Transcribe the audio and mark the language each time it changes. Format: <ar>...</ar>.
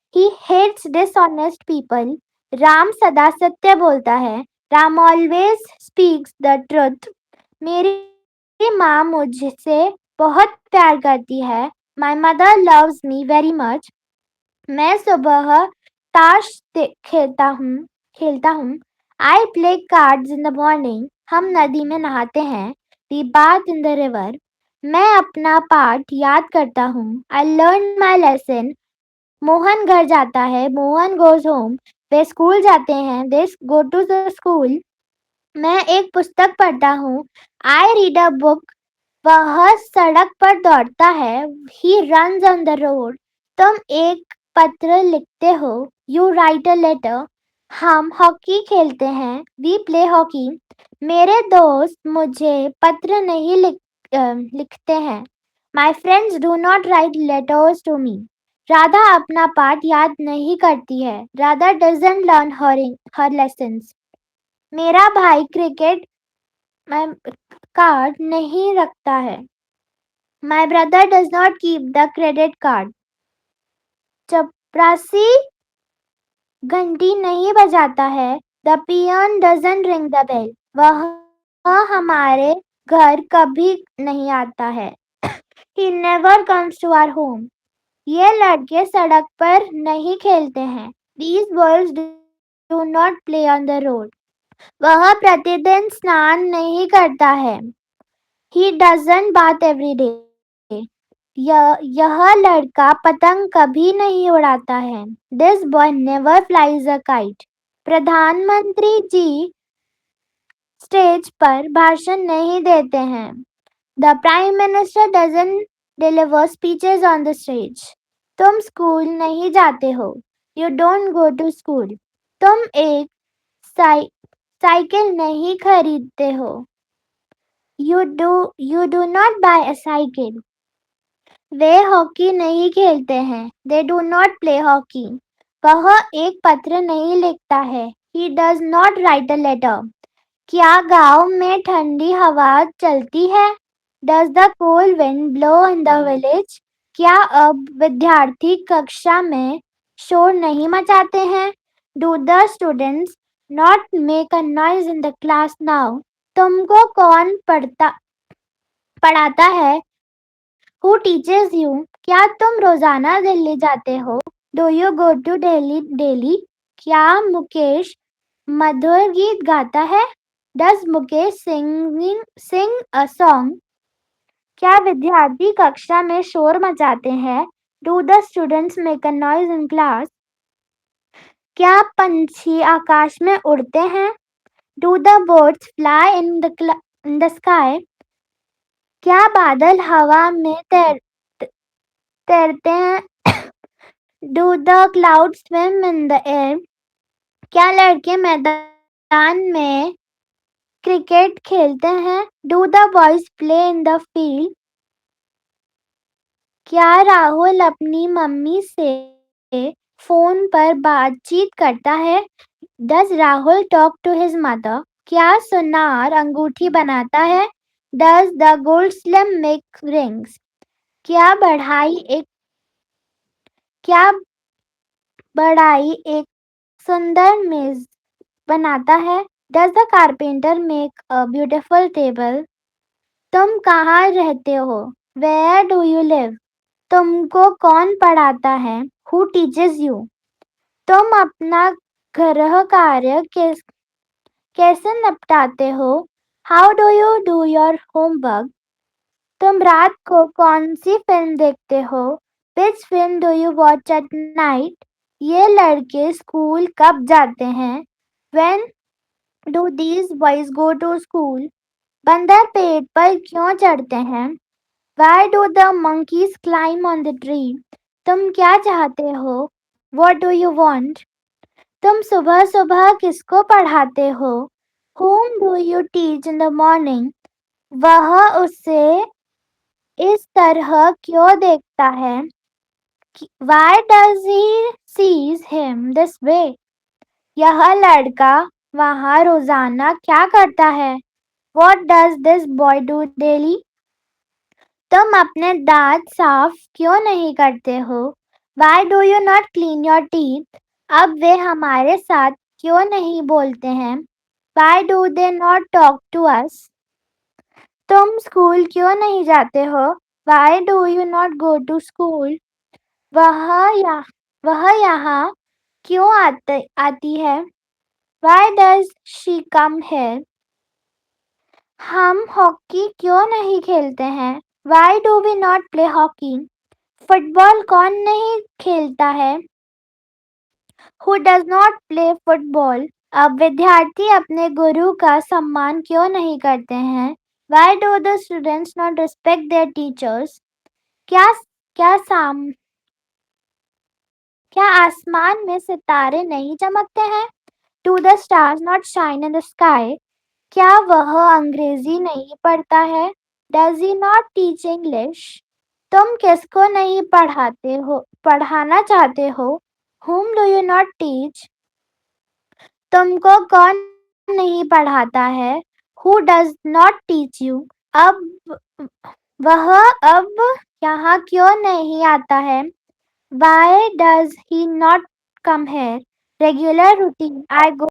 <en>He hates dishonest people.</en> <hi>Ram सदा सत्य बोलता है.</hi> <en>Ram always speaks the truth.</en> <hi>मेरी माँ मुझसे बहुत प्यार करती है.</hi> <en>My mother loves me very much.</en> <hi>मैं सुबह ताश खेलता हूँ.</hi> <en>I play cards in the morning.</en> <hi>हम नदी में नहाते हैं.</hi> <en>We bath in the river.</en> <hi>मैं अपना पाठ याद करता हूँ.</hi> <en>I learn my lesson.</en> <hi>Mohan घर जाता है.</hi> <en>Mohan goes home.</en> <hi>वे स्कूल जाते हैं.</hi> <en>They go to the school.</en> <hi>मैं एक पुस्तक पढ़ता हूँ.</hi> <en>I read a book.</en> <hi>वह सड़क पर दौड़ता है.</hi> <en>He runs on the road.</en> <hi>तुम एक पत्र लिखते हो.</hi> <en>You write a letter.</en> <hi>हम हॉकी खेलते हैं.</hi> <en>We play hockey.</en> <hi>मेरे दोस्त मुझे पत्र नहीं लिखते हैं.</hi> <en>My friends do not write letters to me.</en> <hi>Radha अपना पाठ याद नहीं करती है.</hi> <en>Radha doesn't learn her lessons.</en> <hi>मेरा भाई क्रिकेट कार्ड नहीं रखता है.</hi> <en>My brother does not keep the credit card.</en> <hi>चपरासी घंटी नहीं बजाता है.</hi> <en>The peon doesn't ring the bell.</en> <hi>वह हमारे घर कभी नहीं आता है.</hi> <en>He never comes to our home.</en> <hi>ये लड़के सड़क पर नहीं खेलते हैं.</hi> <en>These boys do not play on the road.</en> <hi>वह प्रतिदिन स्नान नहीं करता है.</hi> <en>He doesn't bath every day.</en> <hi>यह लड़का पतंग कभी नहीं उड़ाता है.</hi> <en>This boy never flies a kite.</en> <hi>प्रधानमंत्री जी स्टेज पर भाषण नहीं देते हैं.</hi> <en>The Prime Minister doesn't deliver speeches on the stage.</en> <hi>तुम स्कूल नहीं जाते हो.</hi> <en>You don't go to school.</en> <hi>तुम एक साइकिल नहीं खरीदते हो.</hi> <en>You do not buy a cycle.</en> <hi>Way hockey नहीं खेलते हैं.</hi> <en>They do not play hockey.</en> <hi>वह एक पत्र नहीं लिखता है.</hi> <en>He does not write a letter.</en> <hi>क्या गांव में ठंडी हवा चलती है?</hi> <en>Does the cold wind blow in the village?</en> <hi>क्या अब विद्यार्थी कक्षा में शोर नहीं मचाते हैं?</hi> <en>Do the students not make a noise in the class now?</en> <hi>तुमको कौन पढ़ाता है?</hi> <en>Who teaches you?</en> <hi>क्या तुम रोजाना दिल्ली जाते हो?</hi> <en>Do you go to Delhi daily?</en> <hi>क्या मुकेश मधुर गीत गाता है?</hi> <en>Does Mukesh sing a song?</en> <hi>क्या विद्यार्थी कक्षा में शोर मचाते हैं?</hi> <en>Do the students make a noise in class?</en> <hi>क्या पंछी आकाश में उड़ते हैं?</hi> <en>Do the birds fly in the sky?</en> <hi>क्या बादल हवा में तैरते हैं?</hi> <en>Do the clouds swim in the air?</en> <hi>क्या लड़के मैदान मैदान में क्रिकेट खेलते हैं?</hi> <en>Do the boys play in the field?</en> <hi>क्या राहुल अपनी मम्मी से फोन पर बातचीत करता है?</hi> <en>Does Rahul talk to his mother?</en> <hi>क्या सुनार अंगूठी बनाता है?</hi> <en>Does the goldsmith make rings?</en> <hi>क्या क्या बढ़ाई एक सुंदर मेज बनाता है?</hi> <en>Does the carpenter make a beautiful table?</en> <hi>तुम कहाँ रहते हो?</hi> <en>Where do you live?</en> <hi>तुमको कौन पढ़ाता है?</hi> <en>Who teaches you?</en> <hi>तुम अपना गृह कार्य कैसे निपटाते हो?</hi> <en>How do you do your homework?</en> <hi>तुम रात को कौन सी फिल्म देखते हो?</hi> <en>Which film do you watch at night?</en> <hi>ये लड़के स्कूल कब जाते हैं?</hi> <en>When do these boys go to school?</en> <hi>बंदर पेड़ पर क्यों चढ़ते हैं?</hi> <en>Why do the monkeys climb on the tree?</en> <hi>तुम क्या चाहते हो?</hi> <en>What do you want?</en> <hi>तुम सुबह सुबह किसको पढ़ाते हो?</hi> <en>Whom do you teach in the morning?</en> <hi>वह उसे इस तरह क्यों देखता है?</hi> <en>Why does he sees him this way?</en> <hi>यह लड़का वहाँ रोजाना क्या करता है?</hi> <en>What does this boy do daily?</en> <hi>तुम अपने दांत साफ क्यों नहीं करते हो?</hi> <en>Why do you not clean your teeth?</en> <hi>अब वे हमारे साथ क्यों नहीं बोलते हैं?</hi> <en>Why do they not talk to us?</en> <hi>तुम स्कूल क्यों नहीं जाते हो?</hi> <en>Why do you not go to school?</en> <hi>वह यहाँ क्यों आती है?</hi> <en>Why does she come here?</en> <hi>हम हॉकी क्यों नहीं खेलते हैं?</hi> <en>Why do we not play hockey?</en> <hi>Football कौन नहीं खेलता है?</hi> <en>Who does not play football?</en> <hi>अब विद्यार्थी अपने गुरु का सम्मान क्यों नहीं करते हैं?</hi> <en>Why do the students not respect their teachers?</en> <hi>क्या क्या साम क्या आसमान में सितारे नहीं चमकते हैं?</hi> <en>Do the stars not shine in the sky?</en> <hi>क्या वह अंग्रेजी नहीं पढ़ता है?</hi> <en>Does he not teach English?</en> <hi>तुम किसको नहीं पढ़ाना चाहते हो?</hi> <en>Whom do you not teach?</en> <hi>तुमको कौन नहीं पढ़ाता है?</hi> <en>Who does not teach you?</en> <hi>वह अब यहाँ क्यों नहीं आता है?</hi> <en>Why does he not come here? Regular routine. I go</en>